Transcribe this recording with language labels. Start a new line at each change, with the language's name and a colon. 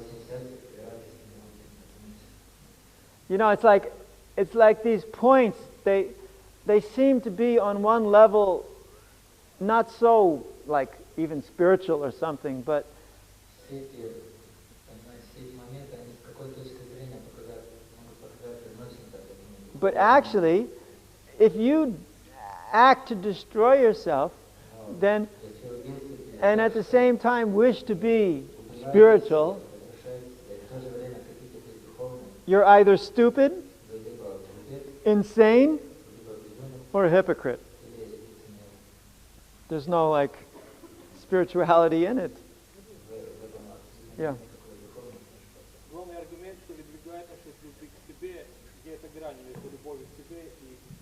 Russian: очень счастлив и радостен этому.
English: you know, it's like these points, they seem to be on one level not so like even spiritual or something, but
Russian: Все эти моменты, они с какой точки зрения могут показаться не очень так,
English: but actually, if you act to destroy yourself, then,
Russian: если вы действуете,
English: and at the same time wish to be spiritual,
Russian: разрушаете себя, и в то же время хотите быть духовным,
English: you're either stupid,
Russian: вы либо глупец,
English: insane,
Russian: либо безумен,
English: or a hypocrite.
Russian: или лицемер.
English: There's no like spirituality in it.
Russian: В этом абсолютно
English: Yeah.
Russian: никакой духовности. Главный аргумент, что выдвигает насчет любви к себе, где эта грань между любовью к себе и